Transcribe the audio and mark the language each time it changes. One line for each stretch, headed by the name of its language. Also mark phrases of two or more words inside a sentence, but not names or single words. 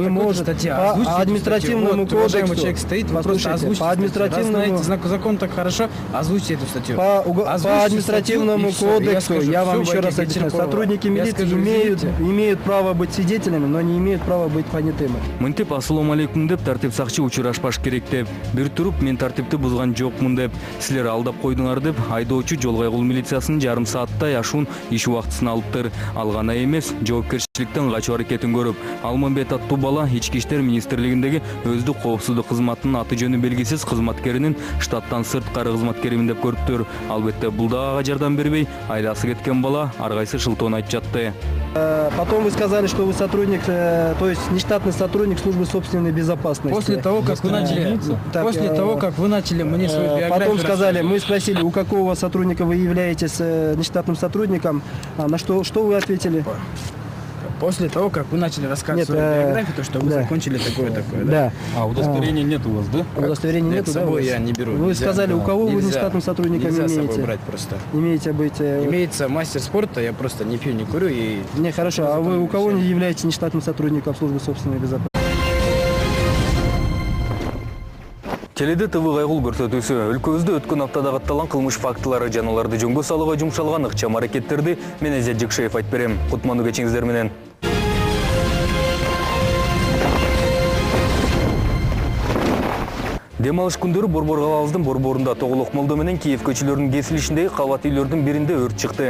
Russian: какой можете- статье? по Озвучьте эту административному статью. Вот, уважаемый кодексу. человек стоит, вы просто Послушайте, озвучите по статью. административному- Раз знаете закон так хорошо, озвучьте эту статью. По Озвучьте административному статью, и всё. кодексу, скажу, я вам всё, еще Вадим раз объясню, Вечеркова. сотрудники Я милиции скажу, извините. имеют право быть свидетелями, но не имеют права быть понятыми.
Kyrgyz: Мынтип ассалам алейкум деп тартип сакчы учурашпаш керек деп бир туруп мен тартипти бузган жокмун деп силер алдап койдуңар деп айдоочу жол кайгыл милициясынын жарым сааттай ашуун иш убактысын алыптыр. Ал гана эмес, жоопкерчиликтен качуу аракетин көрүп, Алмамбет аттуу бала Ички иштер министрлигиндеги өздүк коопсуздук кызматынын аты жөнү белгисиз кызматкеринин штаттан сырткары кызматкеримин деп көрүптүр. Албетте бул да ага жардам бербей, айласы кеткен бала ар кайсы шылтоон айтып жатты.
Russian: Потом вы сказали, что вы сотрудник, то есть нештатный сотрудник службы собственной безопасности. После того, как вы начали, Так, после того, как вы начали мне свою биографию Потом сказали, мы рассказывать. спросили, у какого сотрудника вы являетесь нештатным сотрудником, на что вы ответили? После того, как вы начали рассказывать Нет, свою биографию, то что вы да. закончили такое-такое, да? Да. А удостоверения нет у вас, да? Удостоверения Нет, нету, с да? собой у вас? я не беру. Вы нельзя. сказали, у кого вы Нельзя. нештатным сотрудником Нельзя с собой имеете? брать просто. Имеете быть... Имеется мастер спорта, я просто не пью, не курю и... Не, хорошо, а вы у кого не являетесь нештатным сотрудником службы собственной безопасности?
Kyrgyz: Теледе ТВ кайгыл көрсөтүүсү өлкөбүздө өткөн аптада катталган кылмыш фактылары жана аларды жөнгө салууга жумшалган ыкчам аракеттерди мен Эзет Жекшеев айтып берем. Кутмандуу кечиңиздер менен. Дем алыш күндөрү Борбор калабыздын борборунда Тоголок Молдо менен Киев көчөлөрүнүн кесилишиндеги кабат үйлөрдүн биринде өрт чыкты.